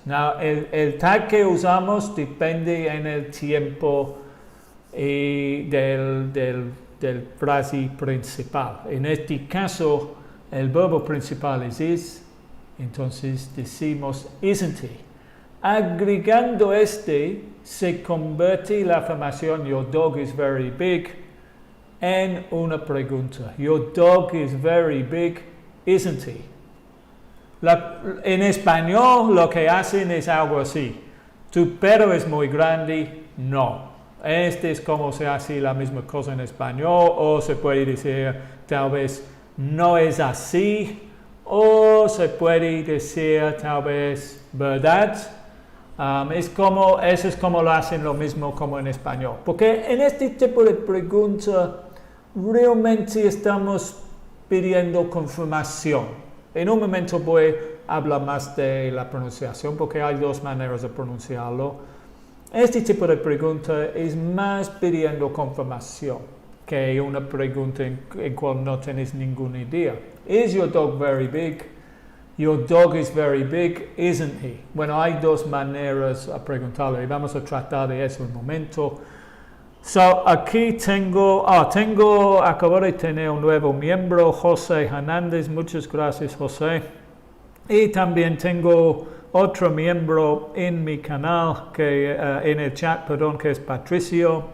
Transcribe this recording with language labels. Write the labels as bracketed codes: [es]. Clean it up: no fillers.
[es] Now, el tag que usamos depende en el tiempo del frase principal. En este caso, el verbo principal es is, entonces decimos isn't he. Agregando se convierte la afirmación [en] your dog is very big [es] en una pregunta. [en] Your dog is very big, isn't he? [es] En español lo que hacen es algo así. Tu perro es muy grande, no. Es como se hace la misma cosa en español, o se puede decir tal vez no es así, o se puede decir tal vez verdad. Eso es como lo hacen lo mismo como en español. Porque en este tipo de pregunta realmente estamos pidiendo confirmación. En un momento voy a hablar más de la pronunciación porque hay dos maneras de pronunciarlo. Este tipo de pregunta es más pidiendo confirmación que una pregunta en cual no tienes ninguna idea. [en] Is your dog very big? Your dog is very big, isn't he? [es] Bueno, hay dos maneras a preguntarlo y vamos a tratar de eso un momento. So, aquí acabo de tener un nuevo miembro, José Hernández. Muchas gracias, José. Y también tengo otro miembro en mi canal, en el chat, perdón, que es Patricio.